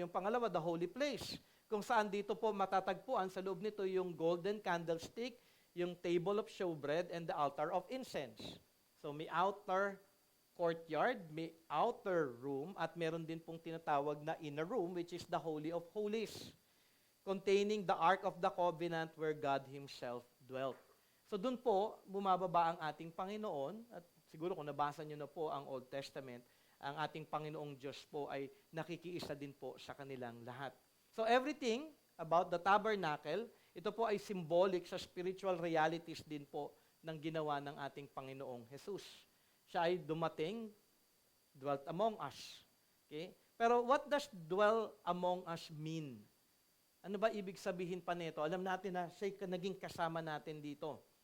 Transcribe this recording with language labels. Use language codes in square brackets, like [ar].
[tl] Yung pangalawa, [en] the holy place. [tl] Kung saan dito po matatagpuan sa loob nito yung golden candlestick, yung table of showbread, [en] and the altar of incense. So may outer courtyard, may outer room, [tl] at meron din pong tinatawag na [en] inner room, which is the Holy of Holies, containing the Ark of the Covenant where God Himself dwelt. [tl] So dun po, bumababa ang ating Panginoon, at siguro kung nabasa nyo na po ang Old Testament, ang ating Panginoong Diyos po ay nakikiisa din po sa kanilang lahat. [en] So everything about the tabernacle, [tl] ito po ay symbolic sa spiritual realities din po ng ginawa ng ating Panginoong Jesus. Siya ay dumating, [en] dwelt among us. [tl] Okay? [en] Pero what does dwell among us mean? [tl] Ano ba ibig sabihin pa nito? Alam natin na siya naging kasama natin dito.